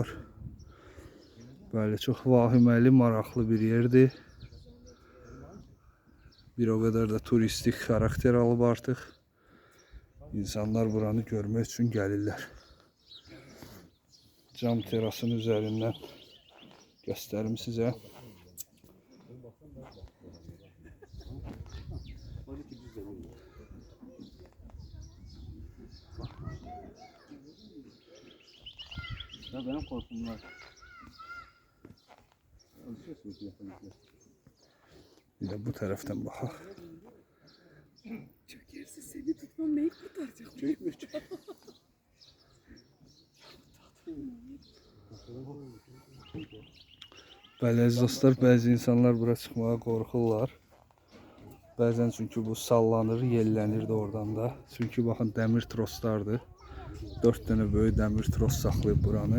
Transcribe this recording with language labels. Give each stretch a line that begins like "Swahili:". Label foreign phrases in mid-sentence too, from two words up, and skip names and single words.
Azerbaijani: Bəli, çox vahiməli, maraqlı bir yerdir. Bir o qədər də turistik xarakter alıb artıq. İnsanlar buranı görmək üçün gəlirlər. Cam terasın üzərindən göstərim sizə.
Turkish: Ya benim korkum var. Bir de bu taraftan bakalım. Çökerse seni tutmam neyi kurtaracak? Çökmüş.
Azerbaijani: Bəli, əziz dostlar, bəzi insanlar bura çıxmağa qorxurlar. Bəzən çünki bu sallanır, yellənir də oradan da. Çünki baxın, dəmir troslardır. 4 dənə böyük dəmir tros saxlayıb buranı.